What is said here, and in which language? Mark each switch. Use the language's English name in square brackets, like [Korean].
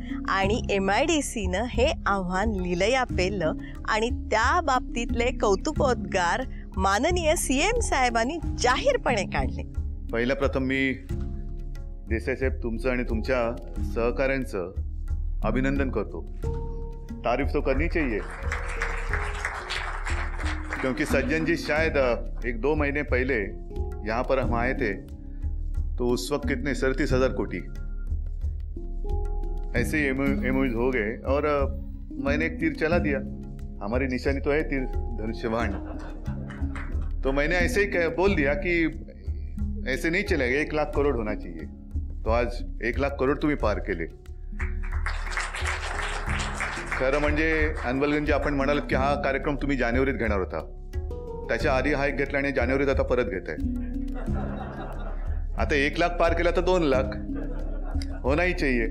[Marathi] आणि MIDCनं हे आव्हान लिलया पेललं आणि त्या बाबतीतले कौतुकोद्गार माननीय CM साहेबांनी जाहीरपणे काढले. पहिल्या प्रथम मी देसाई साहेब तुमचं आणि तुमच्या सहकाऱ्यांचं अभिनंदन करतो. [Hindi] तारीफ तो करनी चाहिए, क्योंकि सज्जन जी शायद 1-2 महीने पहले यहाँ पर हम आए थे तो उस वक्त कितने 37,000 कोटी ऐसे ही एमओयूज हो गए और मैंने एक तीर चला दिया. हमारी निशानी तो है तीर धनुष्यबाण, तो मैंने ऐसे ही बोल दिया कि ऐसे नहीं चलेगा, 1,00,000 करोड़ होना चाहिए. [Marathi] तो आज 1,00,000 करोड़ तुम्ही पार केले. खरं म्हणजे अन्वलगंजी आपण म्हणालात की हा कार्यक्रम तुम्ही जानेवारीत घेणार होता, त्याच्या आधी हा एक घेतला आणि जानेवारीत आता परत घेत आहे. आता 1,00,000 पार केला तर 2,00,000 [Hindi] होनाही चाहिए.